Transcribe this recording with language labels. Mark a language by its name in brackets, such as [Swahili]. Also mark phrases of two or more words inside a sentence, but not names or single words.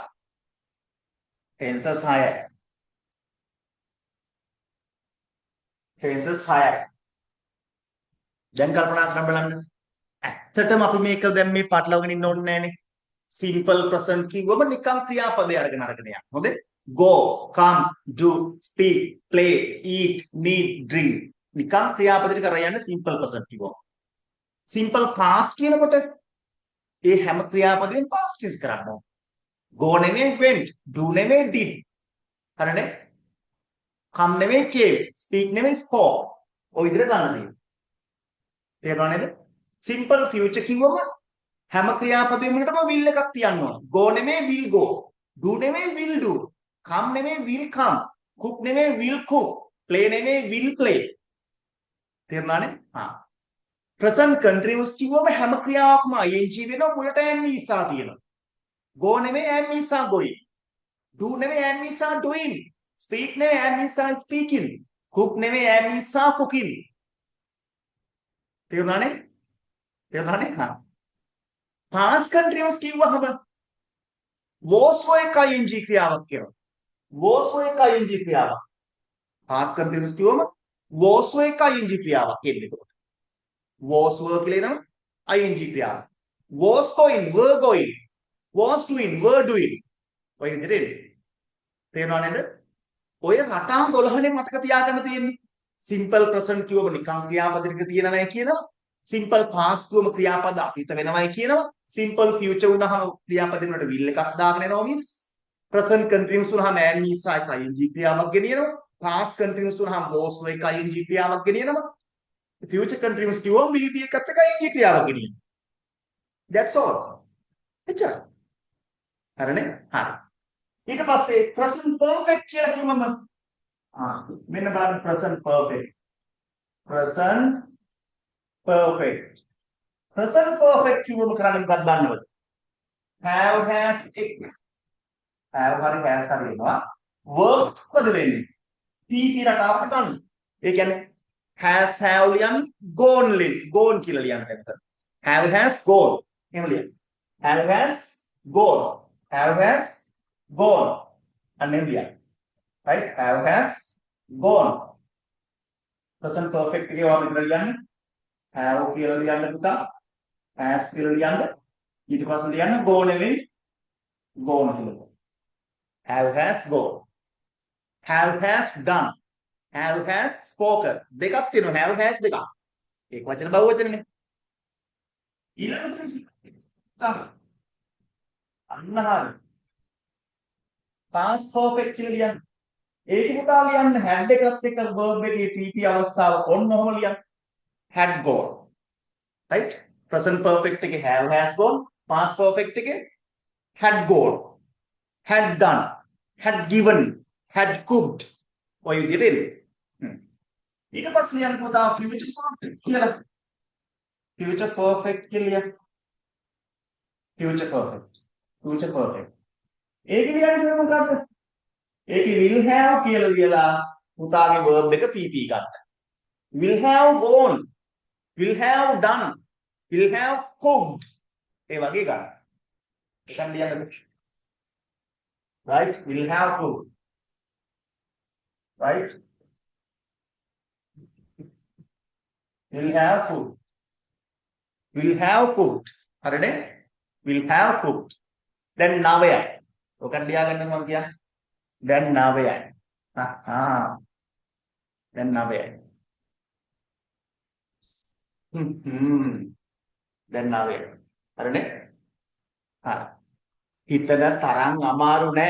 [Sinhala] tenses 6යි. tenses 6යි. දැන් කල්පනා කරන්න බලන්න. ඇත්තටම අපි මේක දැන් මේ පටලවගෙන ඉන්න ඕනේ නැහනේ. [English] simple present [Sinhala] කිව්වම නිකම් ක්‍රියාපදේ අරගෙන යන්න. හොඳේ? [English] go, come, do, speak, play, eat, meet, drink. [Sinhala] නිකම් ක්‍රියාපදේ කරලා යන්න [English] simple present [Sinhala] කිව්වම. [English] simple past [Sinhala] කියනකොට ඒ හැම ක්‍රියාපදයෙන් [English] past tense [Sinhala] කරන්න ඕනේ. [English] go නෙමෙයි went, do නෙමෙයි did. හරිනේ? come නෙමෙයි came, speak නෙමෙයි spoke. [Sinhala] ඔය විදිහට ගන්න තියෙනවා. තේරුණා නේද? [English] simple future [Sinhala] කිව්වම හැම ක්‍රියාපදයකම will එකක් තියන්න ඕනේ. [English] go නෙමෙයි will go, do නෙමෙයි will do, come නෙමෙයි will come, cook නෙමෙයි will cook, play නෙමෙයි will play. [Sinhala] තේරුණානේ? [English] present continuous [Sinhala] කිව්වම හැම ක්‍රියාවක්ම ing වෙනවා මුලට [English] am is are [Sinhala] තියෙනවා. [English] go නෙමෙයි am is are going, do නෙමෙයි am is are doing, speak නෙමෙයි am is are speaking, cook නෙමෙයි am is are cooking. [Sinhala] තේරුණානේ? [English] past continuous [Sinhala] කිව්වහම [English] was were [Sinhala] එක ing ක්‍රියාවක් කියනවා. [English] was were [Sinhala] එක ing ක්‍රියාවක්. [English] past continuous [Sinhala] කිව්වම [English] was were [Sinhala] එක ing ක්‍රියාවක් එන්නේ එතකොට. [English] was were [Sinhala] කියලා එනවා ing ක්‍රියාව. [English] was going, were going, was doing, were doing. [Sinhala] ඔය විදිහට තේරුණා නේද? ඔය රටාව 12නේ මතක තියාගන්න තියෙන්නේ. [English] simple present [Sinhala] කිව්වම නිකන් ක්‍රියාපදයක තියෙනවයි කියනවා. [English] simple past [Sinhala] කිව්වම ක්‍රියාපද අතීත වෙනවයි කියනවා. [English] simple future [Sinhala] වුණාම ක්‍රියාපදෙ වලට will එකක් දාගෙන එනවා මිස්. [English] present continuous [Sinhala] වුණාම [English] am is are ing [Sinhala] ක්‍රියාවක් ගෙනියනවා. [English] past continuous [Sinhala] වුණාම [English] was were [Sinhala] එක ing ක්‍රියාවක් ගෙනියනවා. [English] future continuous [Sinhala] කිව්වම [English] will be [Sinhala] එකත් එක ing ක්‍රියාවක් ගෙනියනවා. [English] that's all. [Sinhala] එච්චරයි. හරිනේ? හරි. ඊට පස්සේ [English] present perfect [Sinhala] කියලා කිව්වම මෙන්න බලන්න [English] present perfect. present perfect. present perfect [Sinhala] කිව්වම කරන්නේ මොකක්ද දන්නවද? [English] have has එක. [Sinhala] have හරි has හරි වෙනවා. verb මොකද වෙන්නේ? pt රටාවකට ගන්න. ඒ කියන්නේ [English] has have [Sinhala] ලියන්නේ gone කියලා ලියන්න එතන. [English] have has gone. [Sinhala] එහෙම ලියන්න. [English] have has gone. have has gone. [Sinhala] අනේ ලියන්න. [English] right? have has gone. present perfect [Sinhala] එකේ වම විතර ලියන්නේ. have කියලා ලියන්න පුතා. has කියලා ලියන්න. ඊට පස්සේ ලියන්න go නෙවෙයි gone කියලා. [English] have has gone, have has done, have has spoken. [Sinhala] දෙකක් තියෙනවා [English] have has [Sinhala] දෙකක්. ඒක වචන බහුව වචනනේ. ඊළඟට අන්න හරිය. [English] past perfect [Sinhala] කියලා ලියන්න. ඒක පුතා ලියන්න had එකත් එක්ක verb එකේ pp අවස්ථාව ඔන්න ඔහම ලියන්න. [English] had gone. right? present perfect එකේ have has gone, past perfect එකේ had gone, had done, had given, had cooked. [Sinhala] ඔය විදිහට එන්නේ. ඊට පස්සේ ලියන්න පුතා [English] future perfect [Sinhala] කියලා. [English] future perfect [Sinhala] කියලා ලියන්න. [English] future perfect. future perfect. [Sinhala] ඒක ලියන්නේ මොකක්ද? ඒකේ [English] will have [Sinhala] කියලා ලියලා පුතාගේ verb එක pp ගන්න. [English] will have gone, will have done, will have cooked. [Sinhala] ඒ වගේ ගන්න. එකක් ලියන්න. [English] right? will have cooked. right? will have cooked. will have cooked. [Sinhala] හරිනේ? [English] will have cooked. [Sinhala] දැන් නවයයි. ඔකක් ලියාගන්න මම කියන්නේ. දැන් නවයයි. දැන් නවයයි. දැන් නවයයි. හරිනේ? හරි. හිතන තරම් අමාරු නෑ.